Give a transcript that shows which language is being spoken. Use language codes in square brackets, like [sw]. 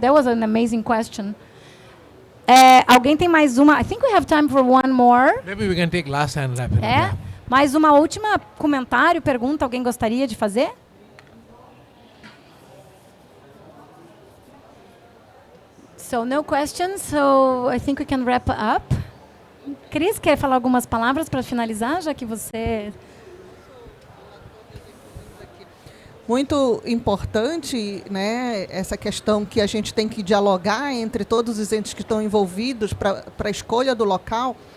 [en] That was an amazing question. [pt] Alguém tem mais uma? [en] I think we have time for one more. Maybe we can take last and wrap it up. [pt] Mais uma última comentário, pergunta, alguém gostaria de fazer? [en] So, no questions, so I think we can wrap up. [pt] Cris, quer falar algumas palavras para finalizar, já que você... Muito importante, né, essa questão que a gente tem que dialogar entre todos os entes que estão envolvidos para a escolha do local.